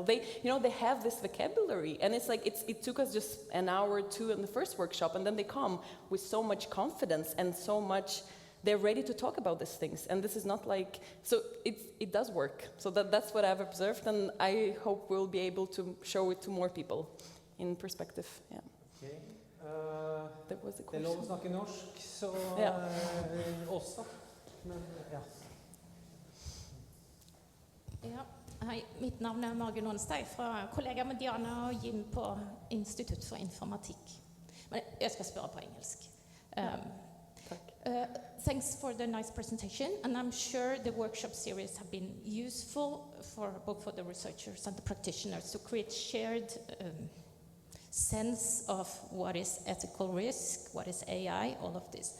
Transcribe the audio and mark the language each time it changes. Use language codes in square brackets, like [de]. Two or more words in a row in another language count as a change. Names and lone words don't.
[en] They, you know, they have this vocabulary, and it's like it took us just an hour or two in the first workshop, and then they come with so much confidence and so much. They're ready to talk about these things, and this is not like, so it does work. So that's what I've observed, and I hope we'll be able to show it to more people in perspective. Yeah. Okay. That was the [no] Det er [en] question. [no] lov å snakke norsk, så Ja. også. Men ja. Ja, hei, mitt navn er Margunn Onsdag, fra kollega med Diana og Jim på Institutt for informatikk. Men jeg skal spørre på engelsk. [en] Thanks for the nice presentation, and I'm sure the workshop series have been useful for both for the researchers and the practitioners to create shared sense of what is ethical risk, what is AI, all of this.